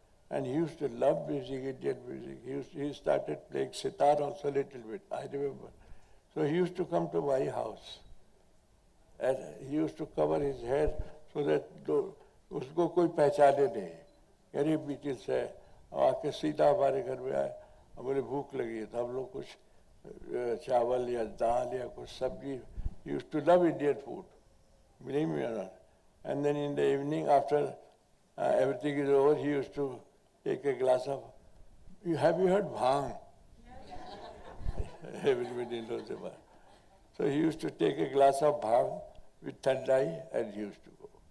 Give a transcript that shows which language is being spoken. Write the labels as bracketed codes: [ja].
[en] And he used to love music, Indian music. He started playing sitar also a little bit, I remember. So he used to come to my house. And he used to cover his head so that [hi] उसको कोई पहचाने नहीं. अरे Beatles है. आके सीधा हमारे घर में आए. हमें भूख लगी है तो हम लोग कुछ चावल या दाल या कुछ सब्जी. [en] He used to love Indian food, believe me or not. And then in the evening after everything is over, he used to take a glass of, have you heard bhang? Everybody knows about it. So he used to take a glass of bhang with thandai and he used to go.